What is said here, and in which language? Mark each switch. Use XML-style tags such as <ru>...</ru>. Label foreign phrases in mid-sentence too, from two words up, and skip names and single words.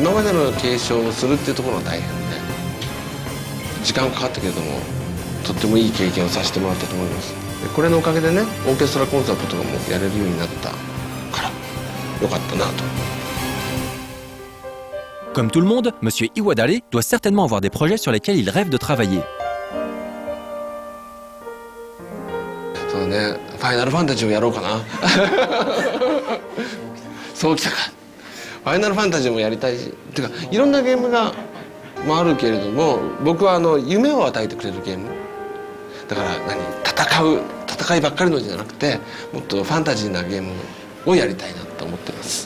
<ja>今までの継承をするっていうところが大変で時間かかったけれども、とってもいい経験をさせてもらったと思います。でこれのおかげでね、オーケストラコンサートとかもやれるようになったからよかったなと。</ja> <fr>Comme tout le monde, Monsieur Iwadare doit certainement avoir des projets sur lesquels il rêve de travailler.</fr> <ja>そうね、ファイナルファンタジーをやろうかなそうきたか。ファイナルファンタジーもやりたいし、てかいろんなゲームがもあるけれども、僕は夢を与えてくれるゲームだから、戦いばっかりのじゃなくて、もっとファンタジーなゲームをやりたいなと思ってます。</ja>